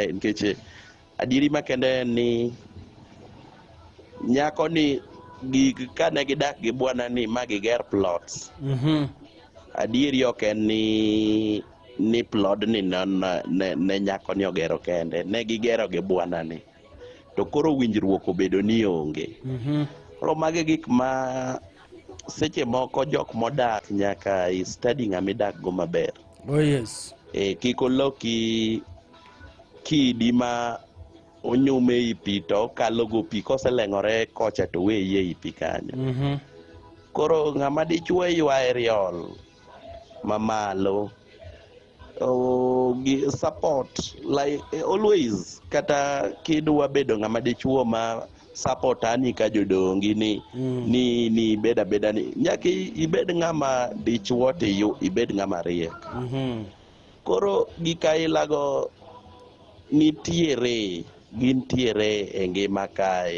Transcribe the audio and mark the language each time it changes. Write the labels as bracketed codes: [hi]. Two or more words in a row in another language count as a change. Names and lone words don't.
[luo] Nikech adieri makende ni nyako ni kane gidak gi bwana ni ma giger plots, adieri ok en ni plod ni ne nyako ni ogero kende, ne gigero gi bwana ni, to koro winjruok obedo ni onge. Koro mage gik ma seche moko jok modak nyaka i study ng'ama idak go maber. [en] Oh yes. [luo] Kik oloki kidi ma onyume i pi to okalo go pi, koseleng'ore kocha to weye i pi kanyo. Koro ng'ama dichuo ywae riol mamalo, [en] support like always. [luo] Kata kidwa bedo ng'ama dichuo ma support ani ka jodongi ni beda ni nyaka ibed ng'ama dichuo to ibed ng'ama riek. Koro gikailago gintiere e ngima kae.